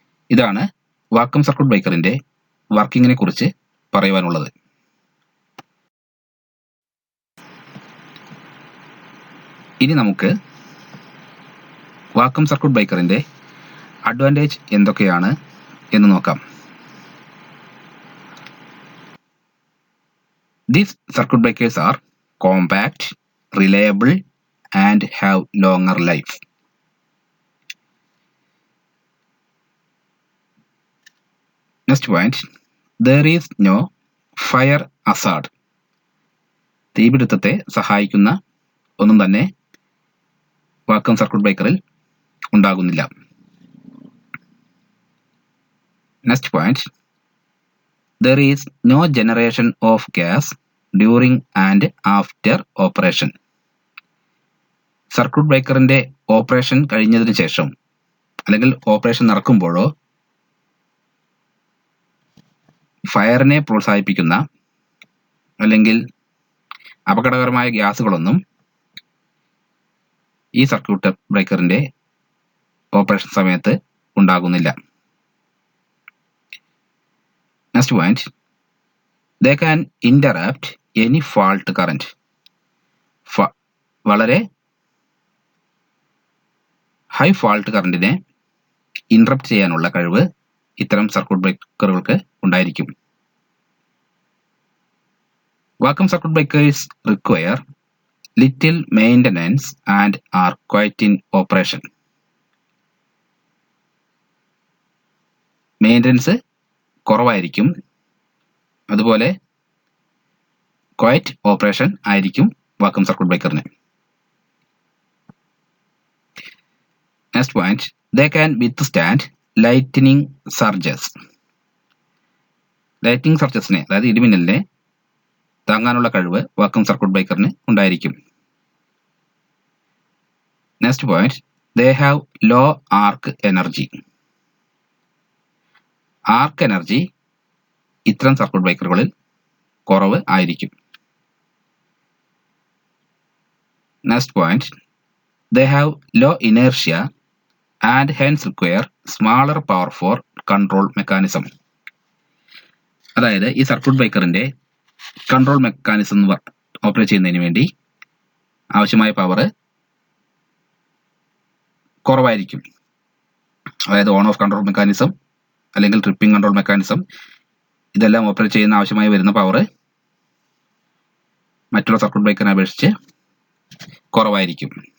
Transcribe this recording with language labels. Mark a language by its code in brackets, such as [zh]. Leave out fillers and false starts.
[ml] ഇതാണ് vacuum circuit ബ്രേക്കറിന്റെ വർക്കിങ്ങിനെ കുറിച്ച് പറയുവാനുള്ളത്. ഇനി നമുക്ക് വാക്വം സർക്യൂട്ട് ബ്രേക്കറിന്റെ അഡ്വാൻറ്റേജ് എന്തൊക്കെയാണ് എന്ന് നോക്കാം. [en] These circuit breakers are compact, reliable and have longer life. Next point, there is no fire hazard. [ml] തീപിടുത്തത്തെ സഹായിക്കുന്ന ഒന്നും തന്നെ വാക്വം സർക്യൂട്ട് ബ്രേക്കറിൽ ഉണ്ടാകുന്നില്ല. [en] Next point, there is no generation of gas during and after operation. [ml] Circuit ബ്രേക്കറിന്റെ operation കഴിഞ്ഞതിന് ശേഷം അല്ലെങ്കിൽ operation നടക്കുമ്പോഴോ ഫയറിനെ പ്രോത്സാഹിപ്പിക്കുന്ന അല്ലെങ്കിൽ അപകടകരമായ ഗ്യാസുകളൊന്നും ഈ സർക്യൂട്ട് ബ്രേക്കറിന്റെ ഓപ്പറേഷൻ സമയത്ത് ഉണ്ടാകുന്നില്ല. [en] Next point, they can interrupt any fault current. [ml] വളരെ ഹൈ ഫാൾട്ട് കറണ്ടിനെ ഇന്ററപ്റ്റ് ചെയ്യാനുള്ള കഴിവ് ഇത്തരം സർക്യൂട്ട് ബ്രേക്കറുകൾക്ക് ഉണ്ടായിരിക്കും. [en] Vacuum circuit breakers require little maintenance and are quiet in operation. [ml] Maintenance കുറവായിരിക്കും, അതുപോലെ ക്വൈറ്റ് ഓപ്പറേഷൻ ആയിരിക്കും vacuum circuit ബ്രേക്കറിന്. [en] Next point, they can withstand lightning surges. [ml] Lightning സർജസിനെ അതായത് ഇടിമിന്നലിനെ താങ്ങാനുള്ള കഴിവ് വാക്വം സർക്യൂട്ട് ബ്രേക്കറിന് ഉണ്ടായിരിക്കും. [en] Next point, they have low arc energy. [ml] Arc energy ഇത്തരം circuit ബ്രേക്കറുകളിൽ കുറവ് ആയിരിക്കും. [en] Next point, they have low inertia and hence require smaller power for control mechanism. [ml] അതായത് ഈ circuit ബ്രേക്കറിന്റെ control mechanism operate ചെയ്യുന്നതിന് വേണ്ടി ആവശ്യമായ പവർ കുറവായിരിക്കും. അതായത് ഓൺ ഓഫ് കൺട്രോൾ മെക്കാനിസം അല്ലെങ്കിൽ ട്രിപ്പിംഗ് കൺട്രോൾ മെക്കാനിസം ഇതെല്ലാം ഓപ്പറേറ്റ് ചെയ്യുന്ന ആവശ്യമായി വരുന്ന പവർ മറ്റുള്ള സർക്യൂട്ട് ബ്രേക്കറിനെ അപേക്ഷിച്ച് കുറവായിരിക്കും.